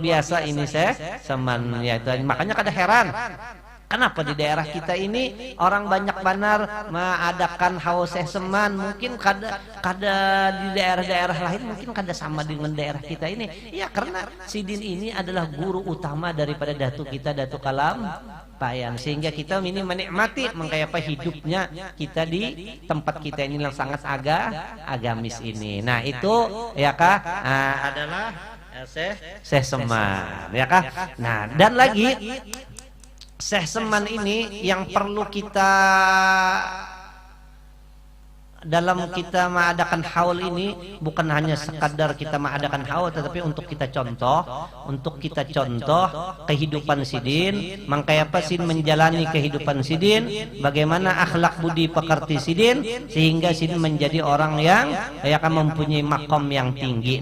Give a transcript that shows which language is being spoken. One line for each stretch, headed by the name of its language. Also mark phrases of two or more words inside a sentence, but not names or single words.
Indonesian: biasa ini Syekh Seman ya itu makanya
Banjar: kada heran
Indonesian: kenapa di daerah kita ini orang banyak benar mengadakan haus Syekh Seman mungkin kada di daerah-daerah lain mungkin kada sama dengan daerah kita ini ya karena Sidin ini adalah guru utama daripada datu kita Datu Kalam Payan sehingga kita ini menikmati mengapa hidupnya kita di tempat kita ini yang sangat agamis ini. Nah itu ya kah adalah Syekh Seman ya kah. Nah dan lagi Syekh Seman ini yang perlu kita dalam kita mengadakan haul ini bukan hanya sekadar kita mengadakan haul tetapi untuk kita contoh kehidupan Sidin mengkayapa Sidin menjalani kehidupan Sidin bagaimana akhlak budi pekerti Sidin sehingga Sidin menjadi orang yang akan mempunyai makom yang tinggi.